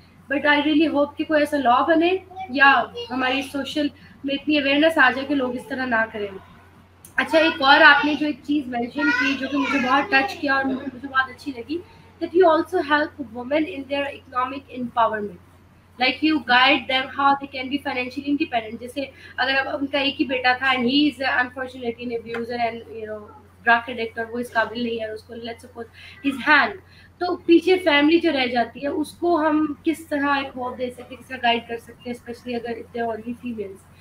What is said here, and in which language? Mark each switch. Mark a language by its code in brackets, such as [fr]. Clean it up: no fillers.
[en] but I really hope [ur] کہ کوئی ایسا لا بنے یا ہماری سوشل میں اتنی اویئرنیس آ جائے کہ لوگ اس طرح نہ کریں. اچھا ایک اور آپ نے جو ایک چیز مینشن کی جو کہ مجھے بہت ٹچ کیا اور مجھے بہت اچھی لگی, [en] That you also help women in their economic empowerment. Like you guide them how they can be financially independent. [ur] جیسے اگر ان کا ایک ہی بیٹا تھا [en] and he is unfortunately an abuser and drug addict, [ur] اور وہ اس قابل نہیں ہے, اس کو [en] let's suppose his hand, [ur] تو پیچھے فیملی جو رہ جاتی ہے اس کو ہم کس طرح ایک ہوپ دے سکتے ہیں, کس طرح گائڈ کر سکتے ہیں, اسپیشلی اگر [en] they are only females.